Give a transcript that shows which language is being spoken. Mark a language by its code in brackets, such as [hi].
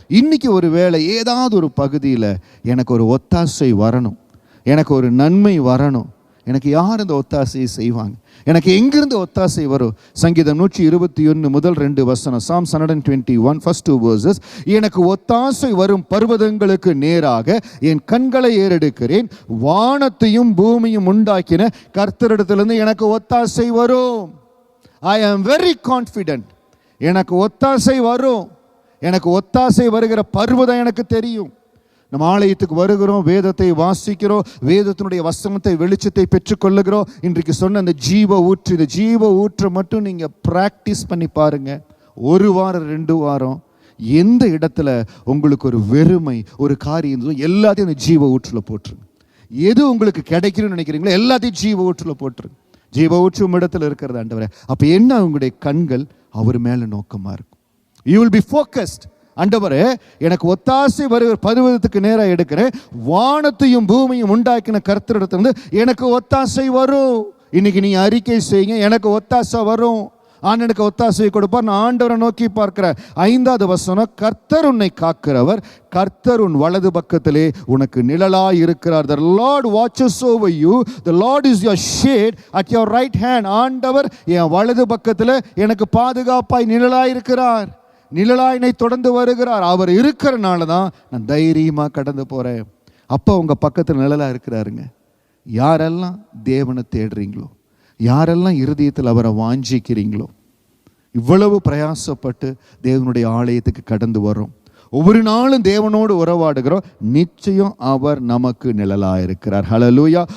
[ta] இன்னைக்கு ஒரு வேளை ஏதாவது ஒரு பகுதியில் எனக்கு ஒரு ஒத்தாசை வரணும், எனக்கு ஒரு நன்மை வரணும், எனக்கு யார் இந்த ஒத்தாசையை செய்வாங்க, எனக்கு எங்கிருந்து ஒத்தாசை வரும்? சங்கீதம் 121 முதல் 2 வசனம், [en] Psalms 121 first 2 verses. [ta] எனக்கு ஒத்தாசை வரும் பர்வதங்களுக்கு நேராக என் கண்களை ஏறெடுக்கிறேன், வானத்தையும் பூமியும் உண்டாக்கின கர்த்தரிடத்திலிருந்து எனக்கு ஒத்தாசை வரும். [en] I am very confident, [ta] எனக்கு ஒத்தாசை வரும். எனக்கு ஒத்தாசை வருகிற பர்வதம் எனக்கு தெரியும். நம்ம ஆலயத்துக்கு வருகிறோம், வேதத்தை வாசிக்கிறோம், வேதத்தினுடைய வசனத்தை வெளிச்சத்தை பெற்றுக்கொள்ளுகிறோம். இன்றைக்கு சொன்ன அந்த ஜீவ ஊற்று, இந்த ஜீவ ஊற்றை மட்டும் நீங்கள் ப்ராக்டிஸ் பண்ணி பாருங்கள். 1 வாரம் 2 வாரம் எந்த இடத்துல உங்களுக்கு ஒரு வெறுமை, ஒரு காரியம், எல்லாத்தையும் அந்த ஜீவ ஊற்றில் போட்டுருங்க. எது உங்களுக்கு கிடைக்கணும்னு நினைக்கிறீங்களோ எல்லாத்தையும் ஜீவ ஊற்றில் போட்டுருங்க. ஜீவ ஊற்றும் இடத்துல இருக்கிறது ஆண்டவரே. அப்போ என்ன? உங்களுடைய கண்கள் அவர் மேலே நோக்கமாக இருக்கும். [en] You will be focused. [ta] ஆண்டவரே, எனக்கு ஒத்தாசை வருகிற பர்வதத்துக்கு நேராக எடுக்கிறேன், வானத்தையும் பூமியும் உண்டாக்கின கர்த்தரிடத்திலிருந்து எனக்கு ஒத்தாசை வரும். இன்னைக்கு நீ அறிக்கை செய்யுங்க, எனக்கு ஒத்தாசை வரும், ஆண்டவனுக்கு ஒத்தாசையை கொடுப்பார். நான் ஆண்டவரை நோக்கி பார்க்கிறேன். 5வது வசனம், கர்த்தர் உன்னை காக்கிறவர், கர்த்தர் உன் வலது பக்கத்திலே உனக்கு நிழலாய் இருக்கிறார். [en] The Lord watches over you, the Lord is your shade at your right hand. [ta] ஆண்டவர் என் வலது பக்கத்தில் எனக்கு பாதுகாப்பாய் நிழலாய் இருக்கிறார், நிழலாயினை தொடர்ந்து வருகிறார். அவர் இருக்கிறனால தான் நான் தைரியமாக கடந்து போகிறேன். அப்போ உங்கள் பக்கத்தில் நிழலாக இருக்கிறாருங்க. யாரெல்லாம் தேவனை தேடுறீங்களோ, யாரெல்லாம் இருதயத்தில் அவரை வாஞ்சிக்கிறீங்களோ, இவ்வளவு பிரயாசப்பட்டு தேவனுடைய ஆலயத்துக்கு கடந்து வரோம், ஒவ்வொரு நாளும் தேவனோடு உறவாடுகிறோம், நிச்சயம் அவர் நமக்கு நிழலாக இருக்கிறார். ஹல்லேலூயா.